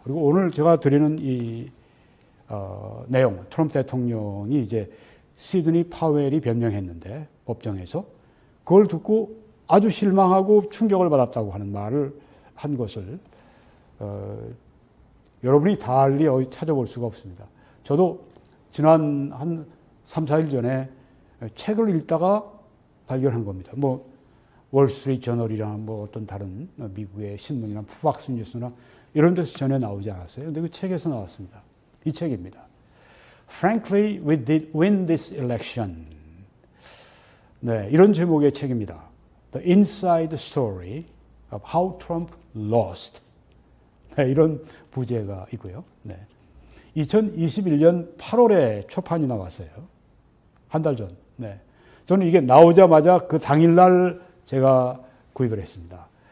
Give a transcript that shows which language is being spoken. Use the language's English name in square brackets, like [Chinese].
[Korean] 그리고 오늘 제가 드리는 이 내용, 트럼프 대통령이 이제 시드니 파웰이 변명했는데 법정에서 그걸 듣고 아주 실망하고 충격을 받았다고 하는 말을 한 것을 여러분이 달리 어디 찾아볼 수가 없습니다. 저도 지난 한 3, 4일 전에 책을 읽다가 발견한 겁니다. 뭐 월스트리트 저널이나 뭐 어떤 다른 미국의 신문이나 팍스 뉴스나 이런 데서 전혀 나오지 않았어요. 근데 그 책에서 나왔습니다. 이 책입니다. [English] Frankly, we did win this election. [Korean] 네, 이런 제목의 책입니다. [English] The Inside Story of How Trump Lost. [Korean] 네, 이런 부제가 있고요. 네. 2021년 8월에 초판이 나왔어요. 한 달 전. 네. 저는 이게 나오자마자 그 당일날 제가 구입을 했습니다.